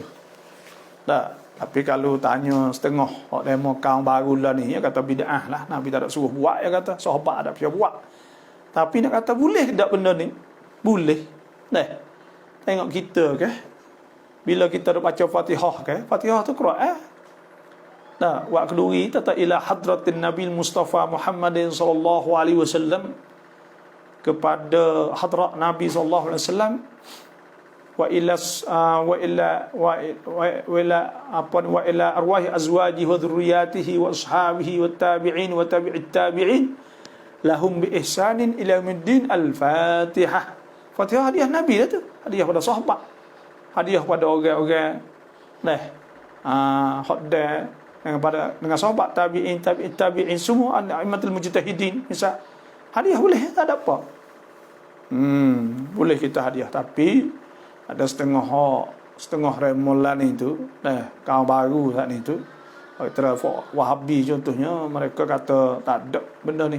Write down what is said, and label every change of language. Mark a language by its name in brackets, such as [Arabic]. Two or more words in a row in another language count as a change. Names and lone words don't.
[Malay] Tapi kalau tanya setengah orang demo kaum baru lah ni, dia kata bid'ah lah, Nabi tak ada suruh buat, dia kata sahabat ada pihak buat. Tapi nak kata boleh ke tak benda ni? Boleh. Nah, tengok kita ke, bila kita dah baca Fatihah ke, Fatihah tu Quran. Nah, [Arabic] wa keduri tata إلى حضرة النبي المصطفى محمد صلى الله عليه وسلم, [Malay] kepada hadrat Nabi [Arabic] صلى الله عليه وسلم, وإلى أرواح أزواجه وذريته وأصحابه والتابعين وتابعي التابعين لهم بإحسان إلى يوم الدين. [Malay] Al-Fatihah. Fatihah hadiah Nabi dah tu, hadiah pada sahabat, hadiah pada orang-orang hodda dengan sahabat, tabi'in, [Arabic] تابعي التابعين, [Malay] semua [Arabic] أئمة المجتهدين. [Malay] Misal hadiah boleh, tak ada apa. Boleh kita hadiah, tapi ada setengah remolan itu, kaum baru saat ni tu, kata Wahabi contohnya, mereka kata tak ada benda ni.